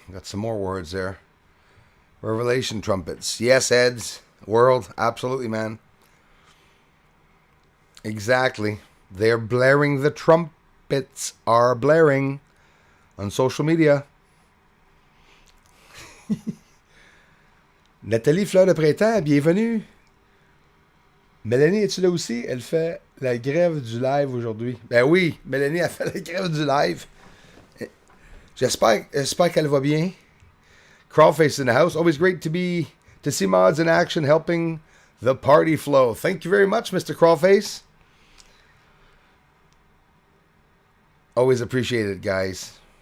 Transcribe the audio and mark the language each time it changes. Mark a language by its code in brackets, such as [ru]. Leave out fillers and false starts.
[en] Got some more words there. Revelation trumpets. Yes, Eds. World. Absolutely, man. Exactly. They're blaring. The trumpets are blaring on social media. [fr] Nathalie Fleur de Printemps, bienvenue. Mélanie, es-tu là aussi? Elle fait la grève du live aujourd'hui. Ben oui, Mélanie a fait la grève du live. J'espère qu'elle va bien. [en] Crawlface in the house. Always great to see mods in action helping the party flow. Thank you very much, Mr. Crawlface. Always appreciate it, guys.